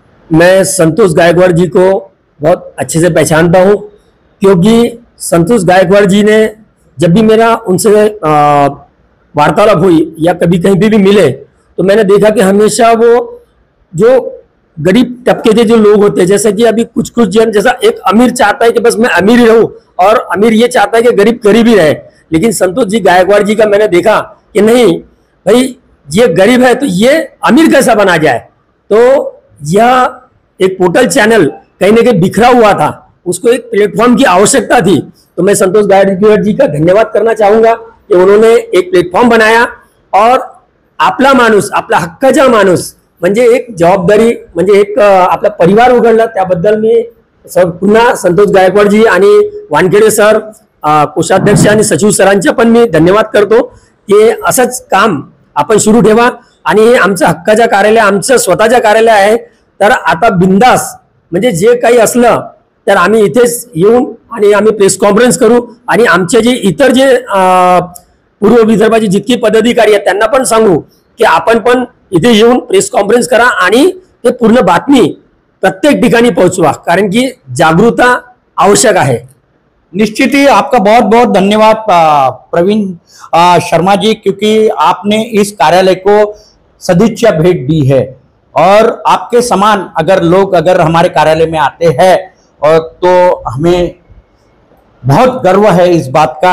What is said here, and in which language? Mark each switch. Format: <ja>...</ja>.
<hi>मैं संतोष गायकवाड़ जी को बहुत अच्छे से पहचानता हूं, क्योंकि संतोष गायकवाड़ जी ने जब भी मेरा उनसे वार्तालाप हुई या कभी कहीं पे भी मिले तो मैंने देखा कि हमेशा वो जो गरीब तबके के जो लोग होते हैं, जैसे कि अभी कुछ जन, जैसा एक अमीर चाहता है कि बस मैं अमीर ही रहूं और अमीर ये चाहता है कि गरीब गरीब ही रहे, लेकिन संतोष जी गायकवाड़ जी का मैंने देखा कि नहीं भाई, ये गरीब है तो ये अमीर कैसा बना जाए। तो यह एक पोर्टल चैनल कहीं ना कहीं बिखरा हुआ था, उसको एक प्लेटफॉर्म की आवश्यकता थी। तो मैं संतोष गायकवाड़ जी का धन्यवाद करना चाहूंगा कि उन्होंने एक प्लेटफॉर्म बनाया</hi> <mr>और आपला माणूस, आपला हक्काचा माणूस म्हणजे एक जबाबदारी, म्हणजे एक आपला परिवार उघडला, त्याबद्दल मी पुन्हा संतोष गायकवाड़ जी आणि वानखेडे सर, कोषाध्यक्ष आणि सचिव सरांचे पण मी धन्यवाद करतो की असंच काम आपण सुरू ठेवा। आणि हे आमचं हक्काचं कार्यालय, आमचं स्वतःचं कार्यालय आहे, तर आता बिंदास म्हणजे जे काही असलं तर आम्ही इथेच येऊन आणि आम्ही प्रेस कॉन्फरन्स करू आणि आमचे जे इतर जे पूर्व विदर्भाचे जितके पदाधिकारी आहेत त्यांना पण सांगू की आपण पण इथे येऊन प्रेस कॉन्फरन्स करा आणि ते पूर्ण बातमी प्रत्येक ठिकाणी पोहोचवा, कारण की जागरूकता आवश्यक है।</mr> <hi>निश्चित ही आपका बहुत बहुत धन्यवाद प्रवीण शर्मा जी, क्योंकि आपने इस कार्यालय को सदिच्छा भेंट दी है और आपके समान अगर लोग अगर हमारे कार्यालय में आते हैं और तो हमें बहुत गर्व है इस बात का।</hi>